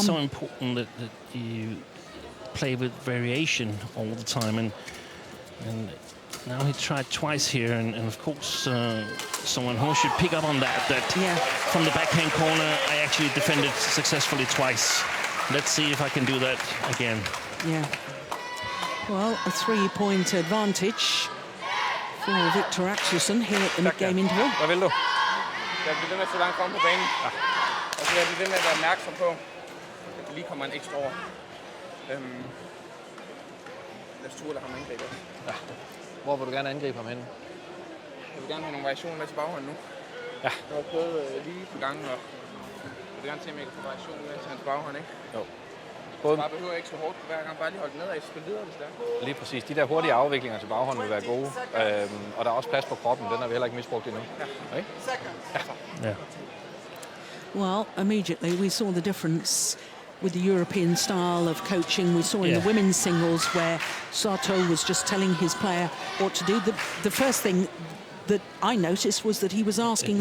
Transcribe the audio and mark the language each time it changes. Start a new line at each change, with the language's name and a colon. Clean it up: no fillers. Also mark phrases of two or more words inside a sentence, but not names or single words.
English: It's so important that you play with variation all the time, and now he tried twice here, and of course someone who should pick up on that from the backhand corner I actually defended successfully twice. Let's see if I can do that again. Yeah. Well, a 3-point advantage for Victor Axelsen here at the mid-game interval.
Danish: Hvad vil du? Jeg bliver ved med at få langt frem på banen. Og så jeg bliver ved med at være opmærksom på, at der lige kommer en ekstra over. Lad os turde lade ham angribe. Ja. Hvor vil du gerne angribe ham hen? Jeg vil gerne have nogle variationer med til baghånden nu. Ja. Jeg har prøvet lige på gangen, og jeg vil gerne se, om jeg kan få variation med til hans baghånd, ikke? Jo. Bare behøver ikke så hårdt på hver gang, bare lige holde den nedad, så spille videre, hvis det er. Lige præcis. De der hurtige afviklinger til baghånden vil være gode. Og der er også plads på kroppen. Den har vi heller ikke misbrugt endnu. Ja. Okay?
English: Yeah. Well, immediately we saw the difference with the European style of coaching we saw in the women's singles, where Sato was just telling his player what to do. The first thing that I noticed was that he was asking